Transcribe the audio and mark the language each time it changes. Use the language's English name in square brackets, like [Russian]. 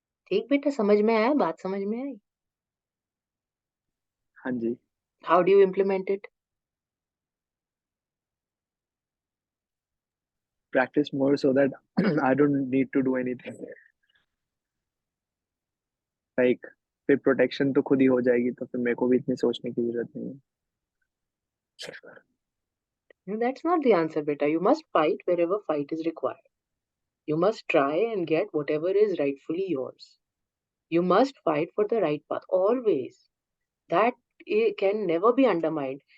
[Hindi] ठीक बेटा, समझ में आया? बात समझ में आई? हाँ जी। [English] How do you implement it? Practice more so that I don't need to do anything. [Hindi] Like फिर प्रोटेक्शन तो खुद ही हो जाएगी, तो फिर मेरे को भी इतनी सोचने की जरूरत नहीं है। [English] That's not the answer, beta. You must fight wherever fight is required. You must try and get whatever is rightfully yours. You must fight for the right path always. That can never be undermined.